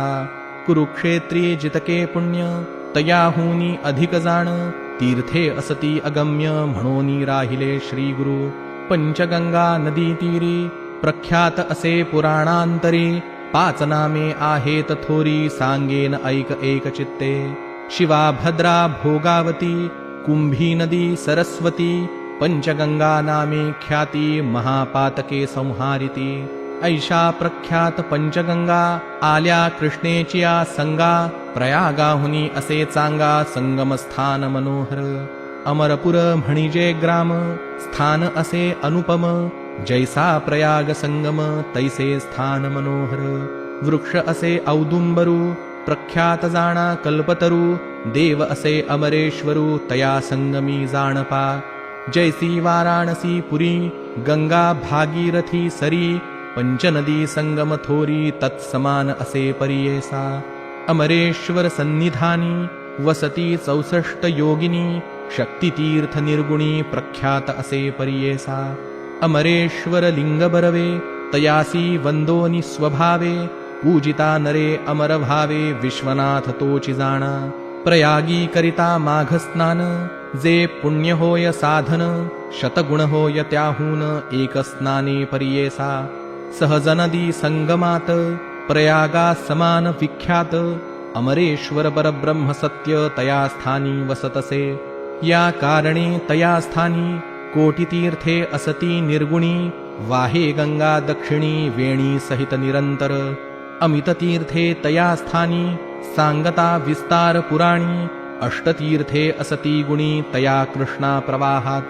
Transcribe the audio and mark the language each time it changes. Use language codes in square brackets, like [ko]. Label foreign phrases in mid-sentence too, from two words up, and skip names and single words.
[mr] कुरुक्षेत्री जितके पुण्य तयाहुनी अधिक जाण, तीर्थे असती अगम्य म्हणोनी राहिले श्री गुरु। पंचगंगा नदी तीरी प्रख्यात असे पुराणांतरी, पाच नामे आहेत थोरी सांगेन ऐक एकचित्ते। शिवा भद्रा भोगावती कुंभी नदी सरस्वती, पंचगंगा नामे ख्याती महापातके संहारिती। ऐशा प्रख्यात पंचगंगा आल्या कृष्णेचिया संगा, प्रयागाहुनी असे चांगा संगमस्थान मनोहर। अमरपुर म्हणिजे ग्राम स्थान असे अनुपम, जैसा प्रयाग संगम तैसे स्थान मनोहर। वृक्ष असे औदुंबरू प्रख्यात जाणा कल्पतरू, देव असे अमरेश्वरू तया संगमी जाणपा। जैसी वाराणसी पुरी गंगा भागीरथी सरी, पंचनदी संगम थोरी तत्समान असे परियेसा। अमरेश्वर सन्निधानी वसती 64 योगिनी, शक्तितीर्थ निर्गुणी प्रख्यात असे परियेसा। अमरेश्वर लिंग बरवे तयासी वंदोनी स्वभावे, पूजिता नरे अमर भावे विश्वनाथ तोची जाणा। प्रयागी करिता माघ स्नान जे पुण्य होय साधन, शतगुण होय त्याहून एक स्नाने परियेसा। सहजनदी संगमात प्रयागा समान विख्यात, अमरेश्वर परब्रह्म सत्य तया स्थानी वसतसे। या कारणे तया स्थानी कोटितीर्थे असती निर्गुणी, वाहे गंगा दक्षिणी वेणी सहित निरंतर। अमित तीर्थे तया स्थानी सांगता विस्तार पुराणी, अष्टतीर्थे असती गुणी तया कृष्णा प्रवाहात।